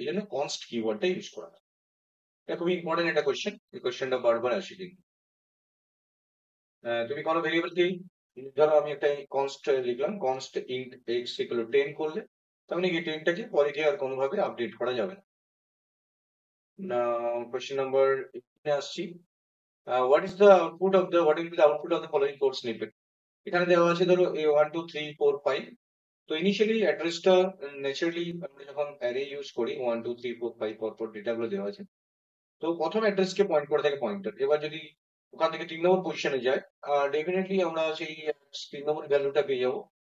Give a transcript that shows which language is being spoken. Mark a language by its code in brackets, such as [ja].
[bn] এই জন্য const কিওয়ার্ডটা use করা হয়। এটা খুবই ইম্পর্টেন্ট একটা কোয়েশ্চেন। এই কোয়েশ্চেনটা বারবার আসে কিন্তু। তুমি কোনো ভেরিয়েবলকে, ধরো আমি একটা কনস্ট লিখলাম, const int x equal to 10 করলে, তার মানে এই 10টাকে পরে গিয়ে আর কোনোভাবে আপডেট করা যাবে না। কোয়েশ্চেন নাম্বার 18 আসছি। [en] what will be the output of the following code snippet? [bn] এখানে দেওয়া আছে ধরো a 1 2 3 4 5। তো ইনিশিয়ালি অ্যাড্রেসটা ন্যাচারালি আমরা যখন অ্যারে ইউজ করি 1 2 3 4 5 পর ডেটাগুলো দেওয়া আছে, তো প্রথম অ্যাড্রেসকে পয়েন্ট করে থাকে পয়েন্টার। এবার যদি ওখান থেকে 3 নম্বর পজিশনে যায়, ডেফিনেটলি আমরা সেই 3 নম্বর ভ্যালুটা পেয়ে যাবো।